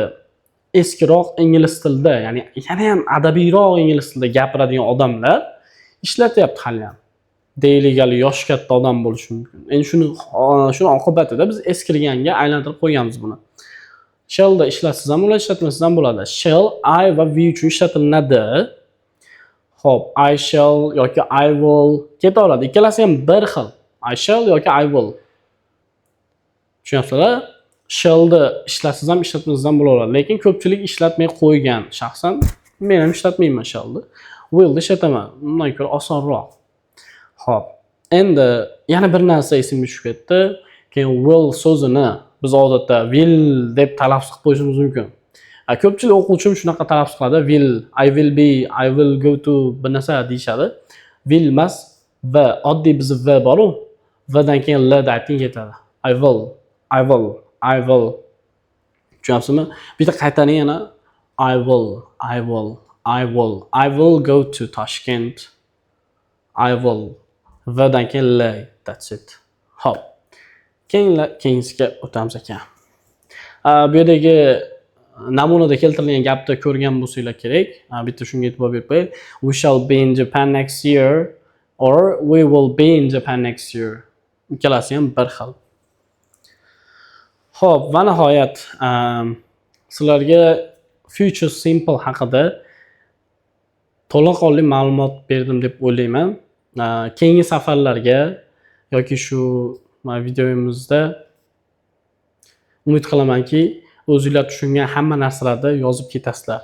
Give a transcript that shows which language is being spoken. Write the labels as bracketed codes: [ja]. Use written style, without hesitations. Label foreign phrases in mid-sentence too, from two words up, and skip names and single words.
[uz] Eskiroq ingliz tilida, ya'ni yana ham adabiyroq ingliz tilida gapiradigan odamlar ishlatyapti hali ham. Deyligali yosh katta odam bo'lishi mumkin. Endi shuni oqibatida biz eskirganga aylantirib qo'yganmiz buni. Shell'da ishlatsiz ham bo'ladi, ishlatmasiz ham bo'ladi. Shell I va we uchun ishlatiladi. Xo'p, [en] I shall yoki I will ketaveradi. [uz] Ikkalasi ham bir xil. [en] I shall yoki I will. [uz] Tushunyapsizlar? Shell'da ishlatsiz ham ishlatmasiz ham bo'laveradi. Lekin ko'pchilik ishlatmay qo'ygan shaxsan men ham ishlatmayman shell'da. Will'da ishlataman. Undan ko'ra osonroq. Xo'p. Endi yana bir narsa esimga tushib ketdi. Keyin will so'zini biz odatda will deb talaffuz qilib qo'yishimiz mumkin. Ko'pchilik o'quvchim shunaqa talaffuz qiladi. [en] Will, I will be, I will go to [uz] bir narsa deyshadi. Will emas va oddiy bizning v bor-ku. V dan keyin l da ayting ketadi. [en] I will, I will, I will. [uz] Tushunasizmi? Bitta qaytaring yana. [en] I will, I will, I will, I will go to Toshkent. I will. [uz] V dan keyin [en] l. That's it. [uz] Hop. Keyingiga o'tamiz ekan. Bu yerdagi namunada keltirilgan gapni ko'rgan bo'lsanglar kerak. Bitta shunga e'tibor berib qo'ying. [en] We shall be in Japan next year or we will be in Japan next year. [uz] Ikkalasi ham bir xil. Xo'p, va nihoyat sizlarga [en] future simple [uz] haqida to'laqonli ma'lumot berdim deb o'ylayman. Keyingi safarlarga yoki shu videomizda umid qilamanki, o'zingizlar tushungan hamma narsalarni yozib ketasizlar.